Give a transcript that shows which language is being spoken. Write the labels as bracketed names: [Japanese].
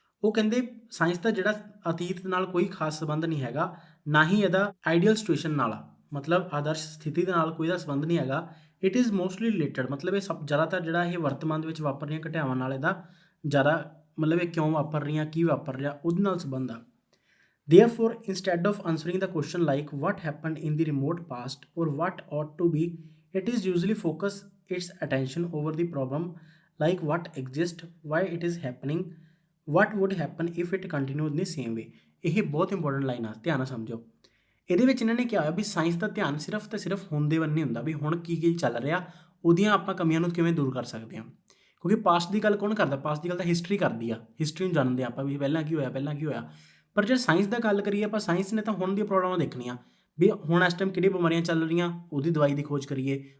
[Punjabi] ਉਹ ਕਹਿੰਦੇ ਸਾਇੰਸ ਦਾ ਜਿਹੜਾ ਅਤੀਤ ਨਾਲ ਕੋਈ ਖਾਸ ਸੰਬੰਧ ਨਹੀਂ ਹੈਗਾ, ਨਾ ਹੀ ਇਹਦਾ ਆਈਡੀਅਲ ਸਿਚੁਏਸ਼ਨ ਨਾਲ ਆ, ਮਤਲਬ ਆਦਰਸ਼ ਸਥਿਤੀ ਦੇ ਨਾਲ ਕੋਈ ਦਾ ਸੰਬੰਧ ਨਹੀਂ ਹੈਗਾ। [English] it is mostly related, [Punjabi] ਮਤਲਬ ਇਹ ਸਭ ਜ਼ਿਆਦਾਤਰ ਜਿਹੜਾ ਇਹ ਵਰਤਮਾਨ ਦੇ ਵਿੱਚ ਵਾਪਰ ਰਹੀਆਂ ਘਟਨਾਵਾਂ ਨਾਲ ਇਹਦਾ ਜ਼ਿਆਦਾ ਮਤਲਬ ਇਹ ਕਿਉਂ ਵਾਪਰ ਰਹੀਆਂ, ਕੀ ਵਾਪਰ ਰਿਹਾ, ਉਹਦੇ ਨਾਲ ਸੰਬੰਧ ਆ। [English] Therefore, instead of answering the question like what happened in the remote past or what ought to be, it is usually focus its attention over the problem like what exists, why it is happening, what would happen if it continued in the same way। [Punjabi] ਇਹ ਬਹੁਤ important line ਆ, ਧਿਆਨ ਨਾਲ ਸਮਝੋ। ਇਹਦੇ ਵਿੱਚ ਇਹਨਾਂ ਨੇ ਕਿਹਾ ਹੋਇਆ ਵੀ ਸਾਇੰਸ ਦਾ ਧਿਆਨ ਸਿਰਫ ਤੇ ਸਿਰਫ ਹੁਣ ਦੇ ਵੱਲ ਨਹੀਂ ਹੁੰਦਾ ਵੀ ਹੁਣ ਕੀ ਚੱਲ ਰਿਹਾ, ਉਹਦੀਆਂ ਆਪਾਂ ਕਮੀਆਂ ਨੂੰ ਕਿਵੇਂ ਦੂਰ ਕਰ ਸਕਦੇ ਹਾਂ। ਕਿਉਂਕਿ ਪਾਸਟ ਦੀ ਗੱਲ ਕੌਣ ਕਰਦਾ, ਪਾਸਟ ਦੀ ਗੱਲ ਤਾਂ ਹਿਸਟਰੀ ਕਰਦੀ ਆ, ਹਿਸਟਰੀ ਨੂੰ ਜਾਣਦੇ ਆਪਾਂ ਵੀ ਪਹਿਲਾਂ ਕੀ ਹੋਇਆ। ਪਰ ਜੇ ਸਾਇੰਸ ਦਾ ਗੱਲ ਕਰੀਏ ਆਪਾਂ, ਸਾਇੰਸ ਨੇ ਤਾਂ ਹੁਣ ਦੀਆਂ ਪ੍ਰੋਬਲਮਾਂ ਦੇਖਣੀਆਂ ਵੀ ਹੁਣ ਇਸ ਟਾਈਮ ਕਿਹੜੀਆਂ ਬਿਮਾਰੀਆਂ ਚੱਲ ਰਹੀਆਂ, ਉਹਦੀ ਦਵਾਈ ਦੀ ਖੋਜ ਕਰੀਏ।